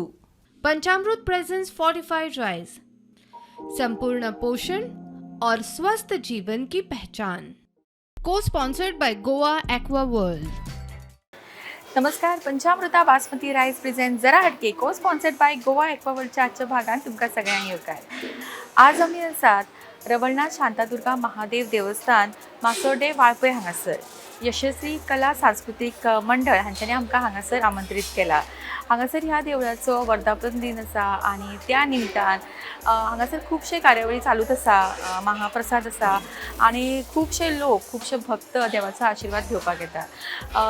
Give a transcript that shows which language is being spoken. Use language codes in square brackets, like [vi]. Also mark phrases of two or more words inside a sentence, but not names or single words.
[hi] पंचामृत [en] presents fortified rice, [hi] संपूर्ण पोषण और स्वस्थ जीवन की पहचान। [en] co sponsored by Goa Aqua World. [kok] नमस्कार, पंचामृता बासमती [en] rice present [hi] जरा हटके [en] co sponsored by [kok] गोवा एक्वा वर्ल्डच्या आजच्या भागात तुमका सगळ्यांक येवकार। आज आमी आसात रवळनाथ शांतादुर्गा महादेव देवस्थान मासोड्डे वाळपय हांगासर। यशस्वी कला सांस्कृतिक मंडळ हांच्यानी आमकां हांगासर आमंत्रित केला। हांगासर ह्या देवळाचो वर्धापन दिन आसा आणि त्या निमतान हांगासर खूबशे कार्यावळी चालूच आसा, महाप्रसाद आसा आणि खूबशे लोक खूबशे भक्त देवाचो आशिर्वाद घेवपाक येता।